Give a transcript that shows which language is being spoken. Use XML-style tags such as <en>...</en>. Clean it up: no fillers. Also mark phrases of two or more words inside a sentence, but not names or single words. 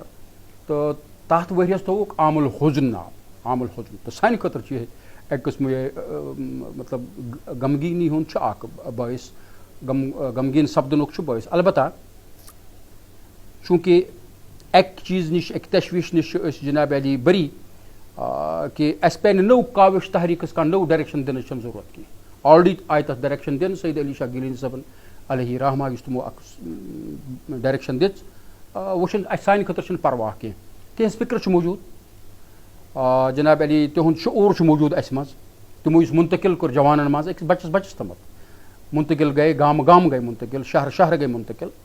<ks>تہٕ تتھ ؤریس تھوٚوُکھ عام الحزن ناو, عام الحزن. تہٕ سانہِ خٲطرٕ چھُ یہِ اکہِ قٕسمہٕ یہِ مطلب غمگیٖنی ہُنٛد چھُ اکھ بٲعث, غمگیٖن سپدنُک چھُ بٲعث. البتہ چوٗنٛکہِ اکہِ چیٖز نِش, اکہِ تشویش نِش چھِ أسۍ جناب علی بری کہِ اَسہِ پیٚیہِ نہٕ نٔو کاوِش تحریٖکس کانٛہہ نٔو ڈایریکشن دِنٕچ چھنہٕ ضروٗرت کینٛہہ. آلریڈی آیہِ تتھ ڈایریکشن دِنہٕ سید علی شاہ گیلانی صٲبن علیہ رحمہ, یُس تِمو اکھ ڈایریکشن دِژ. وۄنۍ چھُنہٕ اَسہِ سانہِ خٲطرٕ چھُنہٕ پرواہ کینٛہہ, تِہنٛز فِکر چھِ موٗجوٗد. جناب علی تِہُنٛد شعوٗر چھُ موٗجوٗد اَسہِ منٛز, تِمو یُس منتقل کوٚر جوانن منٛز, أکِس بچس تامتھ منتقل گٔے, گامہٕ گامہٕ گٔے منتقل, شہرٕ شہرٕ گٔے منتقل.</ks>